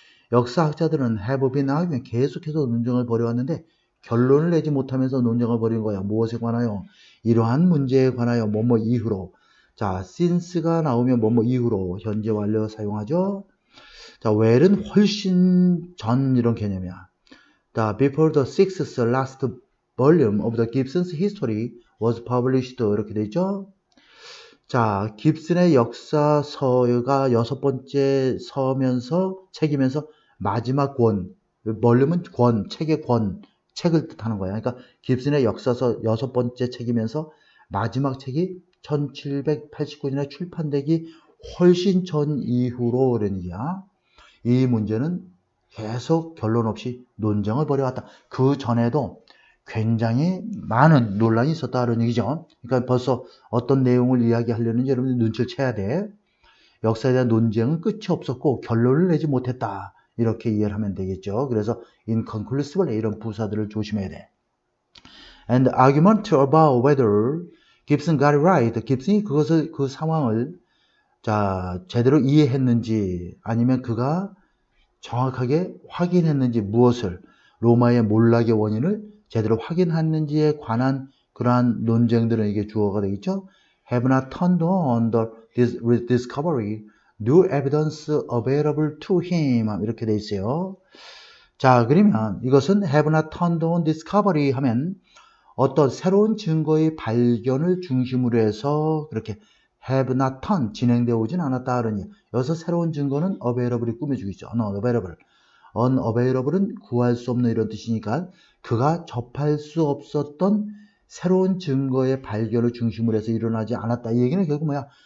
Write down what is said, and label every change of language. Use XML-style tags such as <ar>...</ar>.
<ko>역사학자들은</ko> <en>have been arguing</en> <ko>계속해서 논쟁을 벌여왔는데 결론을 내지 못하면서 논쟁을 벌인 거야. 무엇에 관하여? 이러한 문제에 관하여 뭐뭐 이후로. 자, since가 나오면 뭐뭐 이후로 현재 완료 사용하죠. 자, where는 훨씬 전 이런 개념이야.</ko> <en>자, before the sixth last volume of the Gibson's history was published</en> <ko>이렇게 돼 있죠. 자, 깁슨의 역사서가 6번째 책이면서 마지막 권, 볼륨은 권, 책의 권, 책을 뜻하는 거야. 그러니까 깁슨의 역사서 6번째 책이면서 마지막 책이 1789년에 출판되기 훨씬 전 이후로 그런 얘기야. 이 문제는 계속 결론 없이 논쟁을 벌여왔다. 그 전에도 굉장히 많은 논란이 있었다는 얘기죠. 그러니까 벌써 어떤 내용을 이야기하려는지 여러분들 눈치를 채야 돼. 역사에 대한 논쟁은 끝이 없었고 결론을 내지 못했다. 이렇게 이해를 하면 되겠죠. 그래서 inconclusive 이런 부사들을 조심해야 돼.</ko> <en>And argument about whether Gibson got it right.</en> <ko>깁슨이 그 상황을 제대로 이해했는지 아니면 그가 정확하게 확인했는지 무엇을 로마의 몰락의 원인을 제대로 확인했는지에 관한 그러한 논쟁들은 이게 주어가 되겠죠.</ko> <en>Have not turned on the discovery new evidence available to him</en> <ko>이렇게 돼 있어요. 자, 그러면 이것은</ko> <en>have not turned on discovery</en> <ko>하면 어떤 새로운 증거의 발견을 중심으로 해서 그렇게</ko> <en>have not turned</en> <ko>진행되어 오진 않았다 그러니 여기서 새로운 증거는 available이 꾸며주고 있죠.</ko> <en>unavailable.</en> <ko>unavailable은 구할 수 없는 이런 뜻이니까 그가 접할 수 없었던 새로운 증거의 발견을 중심으로 해서 일어나지 않았다. 이 얘기는 결국 뭐야?</ko>